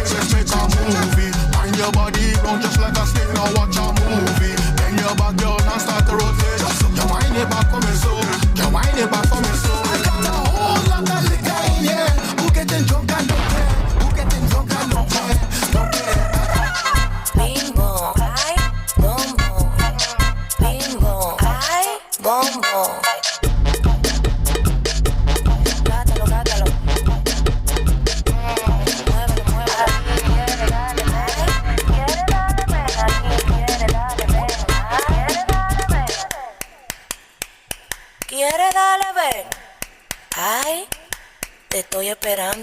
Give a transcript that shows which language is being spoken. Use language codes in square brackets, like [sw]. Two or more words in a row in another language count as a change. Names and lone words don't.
[en] Let's make a movie. Wind your body round just like a snake. Now watch a movie. Hang your back, girl, and start to rotate. You wind it back on me so. You wind it back on me so. I got a whole lot of liquor in here. Who getting drunk and don't care? Who getting drunk and don't care? Don't care. Bimbo, ay, bombo. Bimbo, ay, bombo. [es] Gátalo, gátalo. Muévelo, muévelo. Quiere darle pena, quiere darle pena, quiere darle pena, quiere darle pena. Ay, te estoy esperando.